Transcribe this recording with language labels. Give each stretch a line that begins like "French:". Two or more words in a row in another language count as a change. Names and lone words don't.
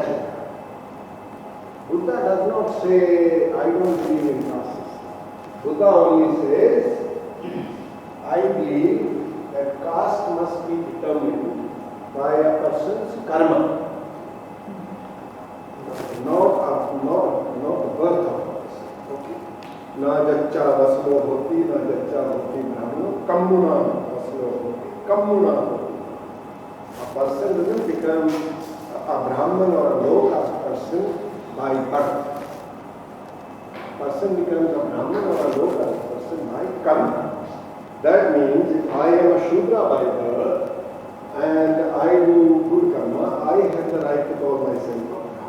English: Buddha does not say, I don't believe in caste system. Buddha only says, I believe that caste must be determined by a person's karma, not the birth of a person. Okay?
Pali: Na jaccha vasmo hoti, na jaccha hoti brahmano, kammuna vasmo hoti, kammuna hoti.
English: A person doesn't become a Brahman or a low caste person by birth. Person becomes a Brahman or a low caste person by karma. That means if I am a Shudra by birth and I do good karma, I have the right to call myself a Brahman.